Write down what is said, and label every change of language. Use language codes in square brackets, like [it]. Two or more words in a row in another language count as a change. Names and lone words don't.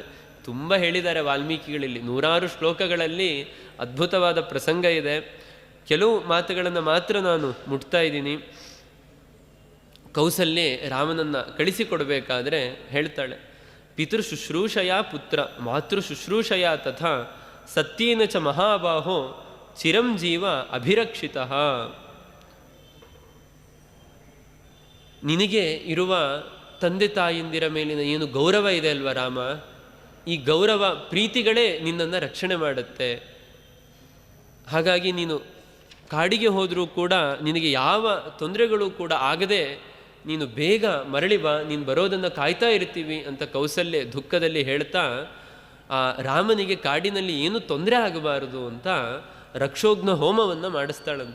[kn] ತುಂಬ ಹೇಳಿದ್ದಾರೆ ವಾಲ್ಮೀಕಿಗಳಲ್ಲಿ, ನೂರಾರು ಶ್ಲೋಕಗಳಲ್ಲಿ ಅದ್ಭುತವಾದ ಪ್ರಸಂಗ ಇದೆ. ಕೆಲವು ಮಾತುಗಳನ್ನು ಮಾತ್ರ ನಾನು ಮುಟ್ತಾ ಇದ್ದೀನಿ. ಕೌಸಲ್ಯೆ ರಾಮನನ್ನು ಕಳಿಸಿಕೊಡಬೇಕಾದ್ರೆ ಹೇಳ್ತಾಳೆ, [sa] ಪಿತೃ ಶುಶ್ರೂಷಯ ಪುತ್ರ ಮಾತೃ ಶುಶ್ರೂಷಯ ತಥಾ ಸತ್ಯೇನ ಚ ಮಹಾಬಾಹೋ ಚಿರಂಜೀವ ಅಭಿರಕ್ಷಿತಃ. [kn] ನಿನಗೆ ಇರುವ ತಂದೆ ತಾಯಿಂದಿರ ಮೇಲಿನ ಏನು ಗೌರವ ಇದೆ ಅಲ್ವ ರಾಮ, ಈ ಗೌರವ ಪ್ರೀತಿಗಳೇ ನಿನ್ನನ್ನು ರಕ್ಷಣೆ ಮಾಡುತ್ತೆ. ಹಾಗಾಗಿ ನೀನು ಕಾಡಿಗೆ ಹೋದರೂ ಕೂಡ ನಿನಗೆ ಯಾವ ತೊಂದರೆಗಳು ಕೂಡ ಆಗದೆ ನೀನು ಬೇಗ ಮರಳಿ ಬಾ, ನೀನು ಬರೋದನ್ನು ಕಾಯ್ತಾ ಇರ್ತೀವಿ ಅಂತ ಕೌಸಲ್ಯೆ ದುಃಖದಲ್ಲಿ ಹೇಳ್ತಾ ಆ ರಾಮನಿಗೆ ಕಾಡಿನಲ್ಲಿ ಏನು ತೊಂದರೆ ಆಗಬಾರದು ಅಂತ ರಕ್ಷೋಘ್ನ ಹೋಮವನ್ನು ಮಾಡಿಸ್ತಾಳಂತೆ.